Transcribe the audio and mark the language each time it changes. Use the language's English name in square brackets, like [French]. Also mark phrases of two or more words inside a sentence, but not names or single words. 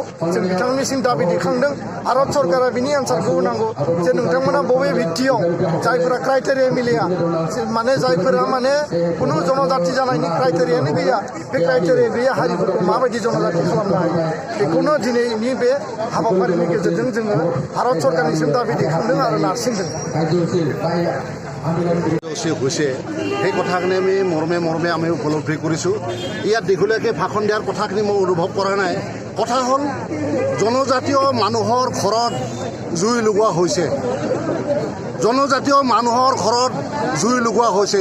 [Bodo] जों बिथांनिसिम दाबि दैखांदों भारत सरकारा बिनि एन्सारखौ होनांगौ जे नोंथांमोना बबे भित्तियाव जायफोरा क्राइटेरिया मिलिया माने जायफोरा माने खुनु जनजाति जानायनि क्राइटेरियानो गैया बे क्राइटेरिया गैया हारिफोरखौ माबायदि जनजाति खालामनो हायो बेखौनो दिनैनि बे हाबाफारिनि गेजेरजों जोङो भारत सरकारनिसिम दाबि दैखांदों आरो नारसिनदों। [Assamese] হৈছে সেই কথাখিনি আমি মৰমে আমি উপলব্ধি কৰিছোঁ। ইয়াত দীঘলীয়াকৈ ভাষণ দিয়াৰ কথাখিনি মই অনুভৱ কৰা নাই। কথা হ'ল জনজাতীয় মানুহৰ ঘৰত জুই লগোৱা হৈছে। জনজাতীয় মানুহৰ ঘৰত জুই লগোৱা হৈছে।